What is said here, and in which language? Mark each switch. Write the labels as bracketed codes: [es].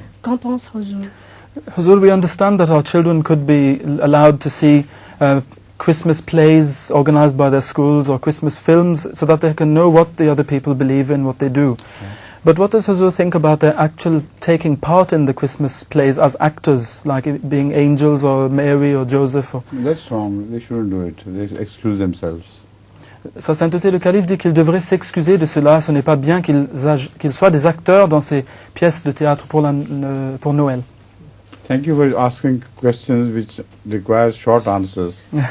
[fr] Qu'en pense Huzur? [en] Huzur, we understand that our children could be allowed to see Christmas plays organized by their schools or Christmas films so that they can know what the other people believe in, what they do. But what does Huzur think about their actual taking part in the Christmas plays as actors, like being angels or Mary or Joseph? That's wrong. They shouldn't do it. They excuse themselves. [fr] Sa sainteté le calife dit qu'ils devraient s'excuser de cela. Ce n'est pas bien qu'ils soient des acteurs dans ces pièces de théâtre pour Noël. [en] Thank you for asking questions which require short answers.